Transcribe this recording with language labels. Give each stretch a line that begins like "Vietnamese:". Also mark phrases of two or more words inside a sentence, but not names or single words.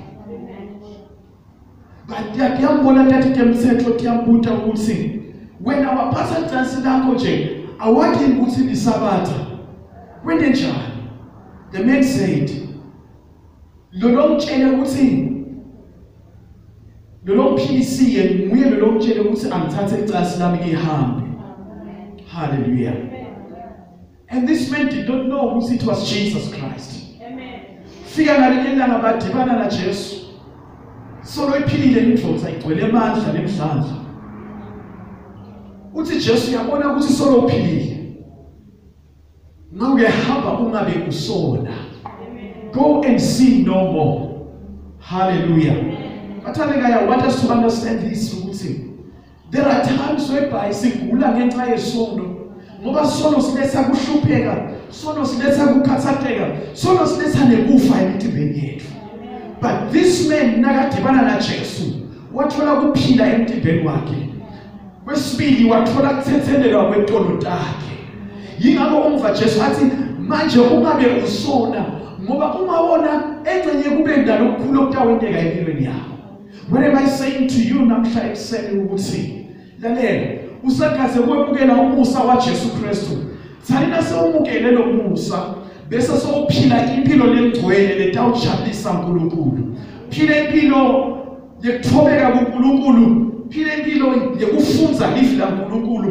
Swati: but yambona tathi kemthetho tiyambuta ukuthi wena waphatha icansi lakho nje awakhi ukuthi lisabatha kwende njani
English: the man said
Swati: lo mtshele ukuthi lo mphilisiye nguye lo mtshele ukuthi angithathe icansi lami ngihambe
English: hallelujah and this man did not know who it was Jesus Christ amen
Swati: fika ngalelanga badibana na Jesu solo iphilile indvodza igcwele amandla nemhlandla uthi Jesu yabona ukuthi solo uphilile Now hamba ungabe usona.
English: Go and sin no more. Hallelujah. But I want us to understand this. There are times whereby
Swati: sigula ngenxa yesono. Ngoba sono siletha kuhlupheka, sono siletha kukhathatheka, sono siletha nekufa emtimbeni yethu.
English: But this man
Swati: nakadibana na Jesu, wathola kuphila emtimbeni wakhe. Kwesibili wathola kuthethelelwa kwentono takhe. Yingakho umva Jesu athi manje ungabe usona ngoba umawona encenye kube ndalo okukhulu okutawenteka empilweni yakho.
English: What am I saying to you
Swati: namhla ekuseni ukuthi lalela usakaze kwemukela umusa wa Jesu Kristu. Tsalina sewumukele lo musa bese sowuphila impilo lengcwele letawujabulisa uNkulunkulu. Phila impilo yekuthobeka kuNkulunkulu, phila impilo yekufunza lifi la uNkulunkulu.